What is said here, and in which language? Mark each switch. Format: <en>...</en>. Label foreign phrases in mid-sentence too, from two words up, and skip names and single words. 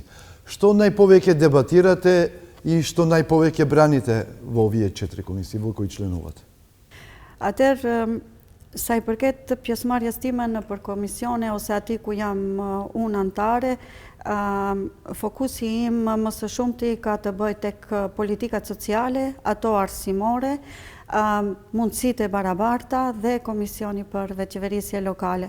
<mk>Што најповеќе дебатирате и што најповеќе браните во овие 4 комисии во кои членувате?</mk> <sq>Atëherë, sa i përket pjesëmarrjes time në përkomisione ose aty ku jam unë antare, fokusi im më së shumti ka të bëjë tek politikat sociale, ato arsimore, mundësitë e barabarta dhe komisioni për veçeverisje lokale.</sq>